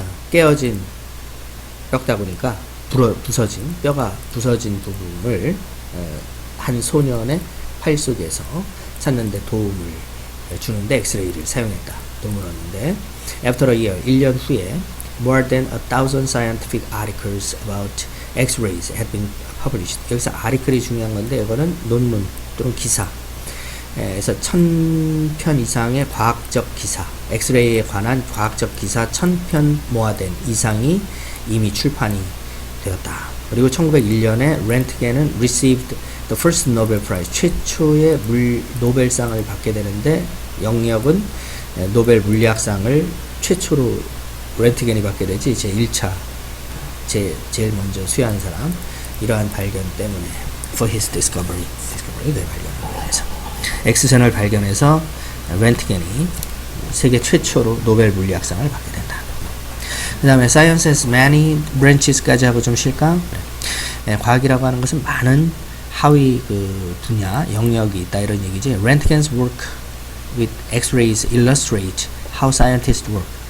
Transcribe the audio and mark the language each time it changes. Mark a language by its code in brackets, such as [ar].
[ko] 깨어진 뼈다구니까 부서진, 뼈가 부서진 부분을 한 소년의 팔 속에서 찾는데 도움을 주는데 엑스레이를 사용했다. 도움을 얻는데 [en] After a year, [ko] 1년 후에 [en] more than 1,000 scientific articles about X-rays had been published. [ko] 여기서 article이 중요한 건데 이거는 논문 또는 기사. 그래서 1000편 이상의 과학적 기사, 엑스레이에 관한 과학적 기사 1000편 모아된 이상이 이미 출판이 되었다. 그리고 1901년에 렌트겐은 [en] received the first Nobel Prize, [ko] 최초의 노벨상을 받게 되는데 영역은 노벨 물리학상을 최초로 렌트겐이 받게 되지. 제1차 제일 먼저 수여한 사람. 이러한 발견 때문에 [en] for his discovery [ko] 그 발견을 해서 X선을 발견해서 렌트겐이 세계 최초로 노벨 물리학상을 받게 된다. 그 다음에 [en] Science has many branches [ko] 까지 하고 좀 쉴까? 과학이라고 하는 것은 많은 하위 분야, 영역이 있다, 이런 얘기지. [en] Röntgen's work with X-rays illustrate how scientists work.